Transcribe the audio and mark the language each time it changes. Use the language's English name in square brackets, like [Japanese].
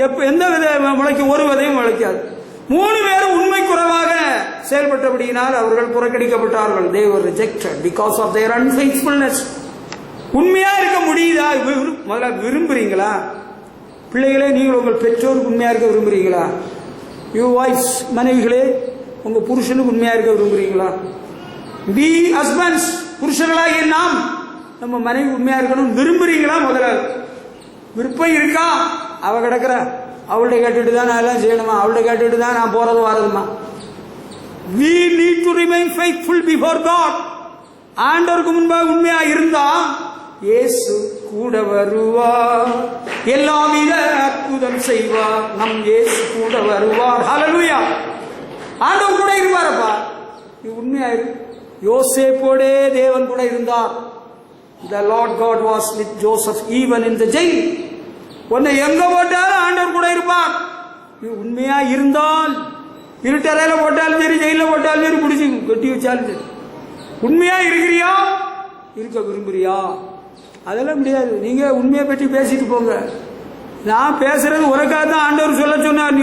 [Tamil] எந்த விதை முளைக்கும்? ஒரு விதையும் முளைக்காது. 3 பேரும் உண்மை குறைவாக செயல்பட்டபடியினால் அவர்கள் புறக்கணிக்கப்பட்டார்கள். [English] They were rejected because of their unfaithfulness. [Tamil] உண்மையா இருக்க முடியுதா? முதல்ல விரும்புறீங்களா? பிள்ளைகளே, நீங்கள் உங்கள் பெற்றோருக்கு உண்மையா இருக்க விரும்புறீங்களா? [English] you wives, [Tamil] மனைவிகளே, உங்க புருஷனுக்கு உண்மையா இருக்க விரும்புறீங்களா? [English] be husbands, [Tamil] புருஷர்களாகிய நாம் நம்ம மனைவி உண்மையா இருக்கணும் விரும்புறீங்களா? முதல்ல விருப்பம் இருக்கா? அவ கிடக்குற, அவள்கிட்ட கேட்டுட்டு தான் நான் எல்லாம் செய்யணுமா? அவள்கிட்ட கேட்டுட்டு தான் நான் போறது வரதுமா? [English] We need to remain faithful before God. [Tamil] ஆண்டவருக்கு முன்பாக உண்மையா இருந்தா இயேசு கூட வருவார், எல்லாவித அற்புதம் செய்வார், நம் இயேசு கூட வருவார். ஹல்லேலூயா. ஆண்டவர் கூட இருப்பாரப்பா. நீ உண்மையா இரு. யோசேப்போடே தேவன் கூட இருந்தார். [English] The Lord God was with Joseph even in the jail. [Tamil] உன்னை எங்க போட்டாலும் ஆண்டவர் கூட இருப்பார். நீ உண்மையா இருந்தால், இருட்டறையில போட்டாலும் சரி, ஜெயில போட்டாலும் சரி, பிடிச்சி கட்டி வச்சாலும் சரி, உண்மையா இருக்கிறியா, இருக்க விரும்புறியா? அதெல்லாம் முடியாது. நீங்க உண்மையை பற்றி பேசிட்டு போங்க. நான் பேசுறது உனக்காக தான் ஆண்டவர் சொல்ல சொன்னார்.